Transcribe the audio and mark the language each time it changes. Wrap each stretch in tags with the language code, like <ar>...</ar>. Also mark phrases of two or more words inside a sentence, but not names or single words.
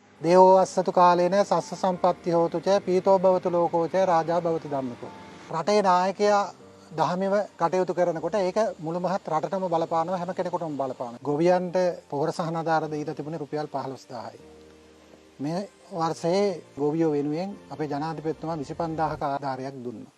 <pi>දේවෝ අස්සතු කාලේන සස්ස සම්පත්ති හෝතු ච පීතෝ භවතු ලෝකෝ ච රාජා භවතු ධම්මකෝ.</pi> <si>රටේ නායකයා දහමෙව කටයුතු කරනකොට ඒක මුළු මහත් රටටම බලපානවා, හැම කෙනෙකුටම බලපානවා. ගොවියන්ට පොහොර සහන ආධාර දීලා තිබුණේ රුපියල් 15000යි. මේ වර්ෂයේ ගොවියෝ වෙනුවෙන් අපේ ජනාධිපතිතුමා 25000ක ආධාරයක් දුන්නා.</si>